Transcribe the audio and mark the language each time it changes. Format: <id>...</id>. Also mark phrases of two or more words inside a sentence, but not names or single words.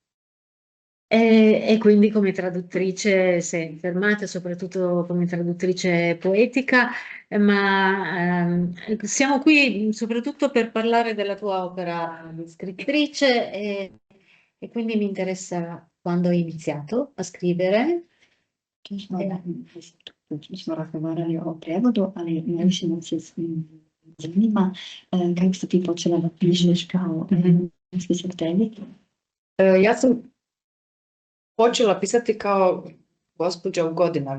<it>E quindi come traduttrice sei fermata, soprattutto come traduttrice poetica, ma siamo qui soprattutto per parlare della tua opera di scrittrice e quindi mi interessa quando hai iniziato a scrivere.</it> <hr>Smo razgovarali o prevodu, ali najviše nas zanima kako si ti počela da pišeš kao spisateljica? Ja sam počela pisati kao gospođa u godinama.</hr>